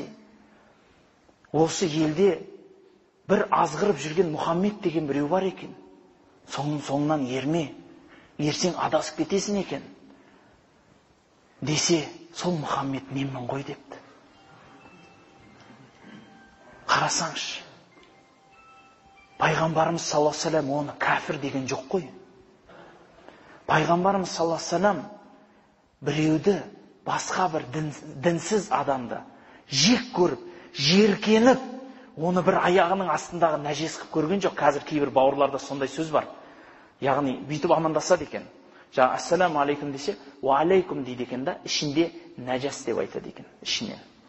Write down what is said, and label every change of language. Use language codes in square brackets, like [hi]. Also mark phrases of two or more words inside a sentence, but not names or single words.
[kk] Осы елде бір азғырып жүрген Мұхаммед деген біреу бар екен. Соңынан ерме. Ерсең адасып кетесің екен. Десе, сол Мұхаммед менмін ғой депті. Қарасаңшы. Пайғамбарымыз [ar] صلى الله عليه وسلم [kk] оны кәфір деген жоқ қой. Пайғамбарымыз [ar] صلى الله عليه وسلم [kk] біреуді, басқа бір дінсіз адамды жек көріп, жеркеніп, оны бір аяғының астындағы нәжес қылып көрген жоқ. Қазір кейбір бауырларда сондай сөз бар. Яғни бүйтіп амандасады екен. Жаңа [ar] السلام عليكم [kk] десе, [ar] وعليكم [kk] дейді екен да, ішінде нәжас деп айтады екен, ішінен.